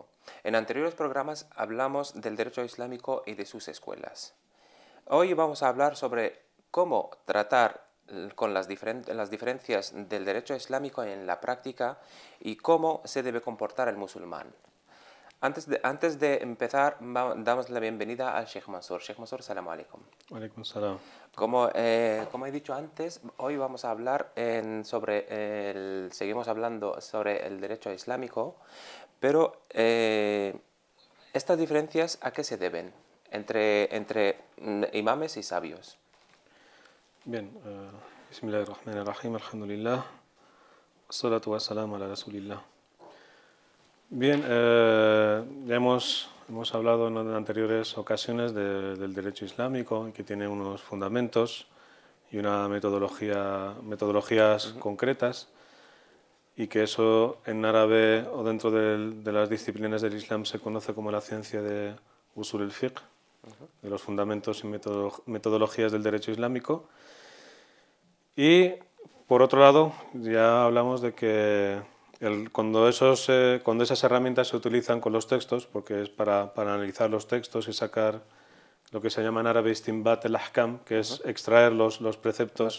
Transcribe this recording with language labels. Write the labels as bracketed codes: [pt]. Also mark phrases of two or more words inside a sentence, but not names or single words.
[es] En anteriores programas hablamos del derecho islámico y de sus escuelas. Hoy vamos a hablar sobre cómo tratar con las diferencias del derecho islámico en la práctica y cómo se debe comportar el musulmán. Antes de empezar, damos la bienvenida al Sheikh Mansur. [ar] شيخ منصور، سلام عليكم. عليكم السلام. [es] Como he dicho antes, hoy vamos a hablar seguimos hablando sobre el derecho islámico, pero estas diferencias ¿a qué se deben entre imames y sabios? Bien, [ar] بسم الله الرحمن الرحيم، الحمد لله، والصلاة والسلام على رسول الله. [es] Bien, ya hemos hablado en anteriores ocasiones del derecho islámico, que tiene unos fundamentos y una metodologías concretas, y que eso en árabe o dentro de las disciplinas del Islam se conoce como la ciencia de [ar] أصول الفقه, [es] de los fundamentos y metodologías del derecho islámico. Y por otro lado, ya hablamos de que cuando esas herramientas se utilizan con los textos, porque es para analizar los textos y sacar lo que se llama en árabe [ar] استنباط الأحكام, [es] que es extraer los preceptos